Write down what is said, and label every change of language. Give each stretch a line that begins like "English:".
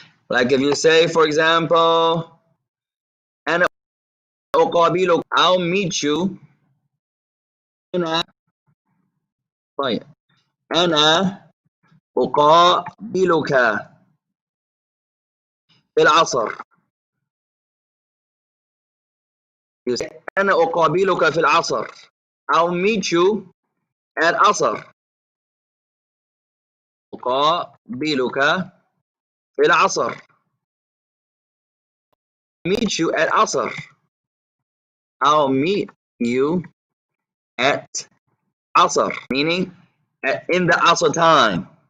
English: Like if you say, for example,
Arabic: أنا أقابلك,
English: I'll meet you.
Arabic: أنا طيب أنا أقابلك في العصر.
English: You say,
Arabic: أنا أقابلك في العصر.
English: I'll meet you at عصر.
Arabic: أقابلك في العصر.
English: Meet you at عصر. I'll meet you at عصر, meaning in the عصر time.